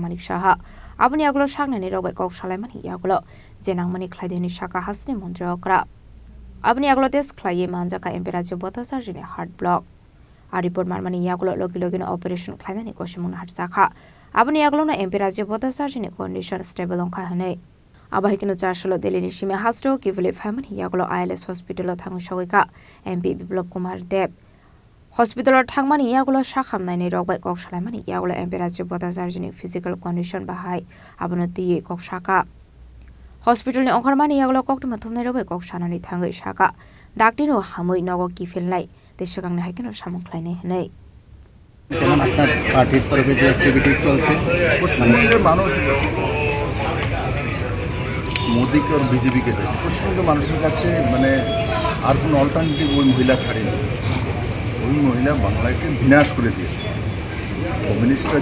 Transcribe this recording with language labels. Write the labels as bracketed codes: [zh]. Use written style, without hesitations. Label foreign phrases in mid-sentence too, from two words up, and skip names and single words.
[trp] Manik Shaha Abani Yakulo Shagnani Robai Salamani Yakulo Jenangmani Klaideni Shaka Hasni Montreal Abani Yakulo Tes Klaye Manjaka MP Rajib Bhartacharjee [en] Heart Block [trp] A report Marmani Yakulo logi Operation Klaideni Koshimun Heart Sakha Abani Yakulo na MP Rajib Bhartacharjee [en] condition stable [trp] on Kahane. Abahikino Chasalo Delini Shime Hasteo Kiphilmani Yakulo Hospital Thangwi Sogwikha MP Biplab Kumar Deb Hospital Thangmani Yakulo Sakhamya Robai Salamani Yakulo MP Rajib Bhartacharjee [en] physical condition [trp] Bahai Abonoti Shaka Hospital ni Onkarmani Yakulo Koktuma Thumne Robai Shanani Thangwi Shaka Daktino Hamui Nogo Kiphilmani Deshakang Haikino Samuklaine Hene [bn] যেমন আপনার পার্টির তরফে যে অ্যাক্টিভিটি চলছে পশ্চিমবঙ্গের মানুষ মোদিকে আর বিজেপিকে পশ্চিমবঙ্গের মানুষের কাছে মানে আর কোনো অল্টারনেটিভ ওই মহিলা ছাড়েনি ওই মহিলা বাংলাকে বিনাশ করে দিয়েছে কমিউনিস্টরা